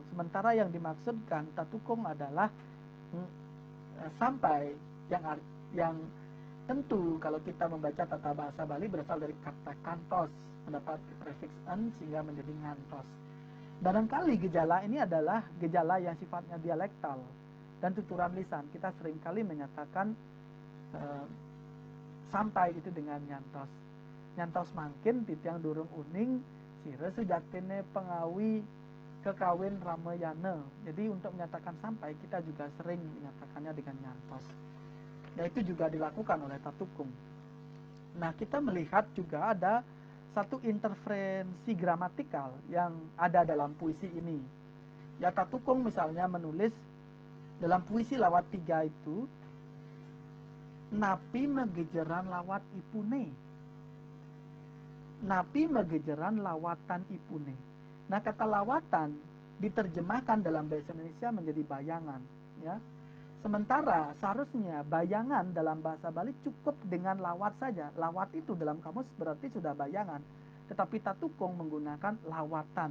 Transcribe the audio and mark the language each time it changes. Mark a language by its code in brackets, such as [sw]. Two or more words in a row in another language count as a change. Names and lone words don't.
[id] Sementara yang dimaksudkan Tatukung adalah sampai yang tentu kalau kita membaca tata bahasa Bali berasal dari kata kantos mendapat prefiks an sehingga menjadi ngantos. Barangkali gejala ini adalah gejala yang sifatnya dialektal dan tuturan lisan. Kita seringkali menyatakan sampai itu dengan nyantos. [ban] Nyantos mangkin titiang durung uning sire sejatine pengawi kekawin ramayana. [id] Jadi untuk menyatakan sampai kita juga sering menyatakannya dengan nyantos. Ya itu juga dilakukan oleh Tatukung. Nah kita melihat juga ada satu interferensi gramatikal yang ada dalam puisi ini. Ya Tatukung misalnya menulis dalam puisi Lawat 3 itu, [ban] napi megejeran lawat ipune. Napi megejeran lawatan ipune. [id] Nah kata lawatan diterjemahkan dalam bahasa Indonesia menjadi bayangan, ya. Sementara seharusnya bayangan dalam bahasa Bali cukup dengan lawat saja. Lawat itu dalam kamus berarti sudah bayangan. Tetapi Tatukung menggunakan lawatan.